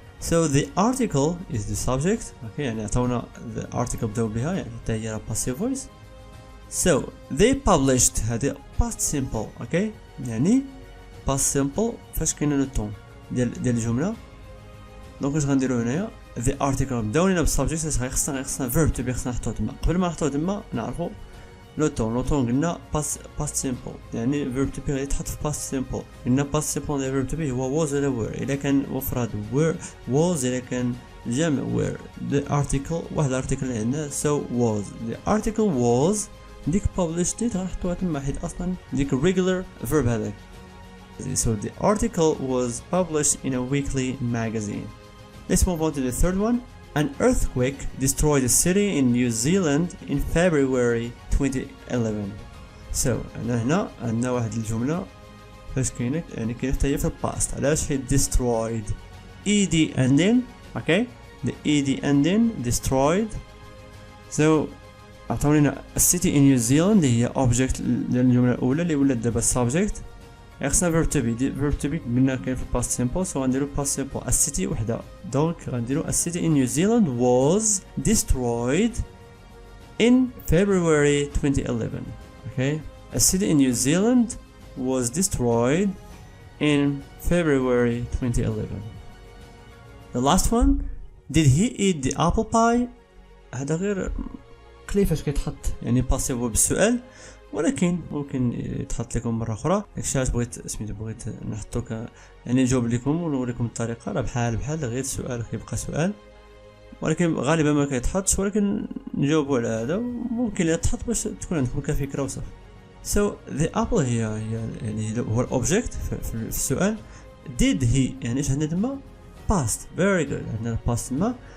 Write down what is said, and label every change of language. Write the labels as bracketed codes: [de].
[en] So the article is the subject. [ar] okay يعني عطونا [en] the article [ar] بداو بها يعني حتى هي [en] passive voice. so they published [ar] هذه [en] past simple. [ar] okay يعني past simple فاش كاين لو طون ديال الجمله. دونك واش غنديرو هنايا [en] the article [ar] بداو لينا بالسبجكت خصنا verb to be خصنا نحطوه تما. قبل ما نحطوه تما نعرفو لو طون قلنا past simple يعني verb to be غادي يتحط في past simple. قلنا past simple ديال verb to be هو was ولا were. الا كان مفرد was الا كان جمع were. the article واحد الارتيكل اللي عندنا [en] so was the article was [ar] ديك published ديت غنحطوها تما حيت اصلا ديك [en] regular verb [ar] هذاك. [en] so the article was published in a weekly magazine. Let's move on to the third one. An earthquake destroyed a city in New Zealand in February 2011. [ar] so هنا عندنا واحد الجملة فاش كاينه يعني كاينه حتى هي في الباست. علاش هي [en] destroyed ed ending. okay the ed ending destroyed. [ar] so عطاونا [en] a city in New Zealand [ar] هي object ديال الجملة الأولى اللي ولات دابا subject. خصنا verb to be قلنا كاين في past simple so غنديرو past simple [en] a city [ar] وحده. دونك غنديرو [en] a city in New Zealand was destroyed in February 2011. okay a city in New Zealand was destroyed in February 2011. the last one did he eat the apple pie. [ar] هذا غير قليل فاش كيتحط يعني passive بالسؤال ولكن ممكن يتحط لكم مره اخرى. داكشي علاش بغيت نحطوك يعني نجاوب لكم ونوريكم الطريقه. راه بحال غير السؤال كيبقى سؤال ولكن غالبا ما كيتحطش ولكن نجاوبوا على هذا وممكن يتحط باش تكون عندكم كفكره وصف. [en] so the apple [ar] هي يعني هو الاوبجكت في السؤال. [en] did he [ar] يعني ايش عندنا تما past [en] very good [ar] عندنا past تما.